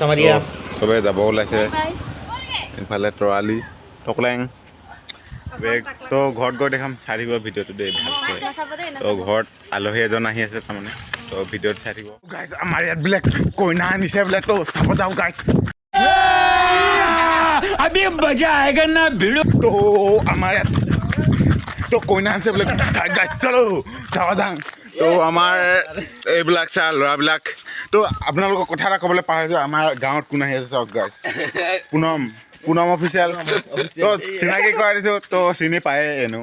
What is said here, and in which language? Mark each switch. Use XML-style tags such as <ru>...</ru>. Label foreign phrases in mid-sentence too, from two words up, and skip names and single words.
<as>চবে যাব ওলাইছে এইফালে তৰালি টকলেং বেগ তো ঘৰত গৈ দেখাম চাই থাকিব ভিডিঅ'টো দেই ভালকৈ তো ঘৰত আলহী এজন আহি আছে তাৰমানে তো ভিডিঅ'ত চাই থাকিব গাইজ আমাৰ ইয়াত বোলে কইনা আনিছে বোলে তো চাব যাওঁ গাইজ</as> <hi>अभी मजा आएगा ना भिड़ो</hi> <as>তো আমাৰ ইয়াত তো কইনা আনিছে বোলে গাইজ চলো চাব যাওঁ তো আমাৰ এইবিলাক চা ল'ৰাবিলাক তো আপোনালোকক কথা এটা ক'বলৈ পাহৰিছোঁ আমাৰ গাঁৱত কোন আহি আছে চাওক গাইজ পুনম অফিচিয়েল তো চিনাকি কৰাই দিছোঁ তো চিনি পায়ে এনেও</as>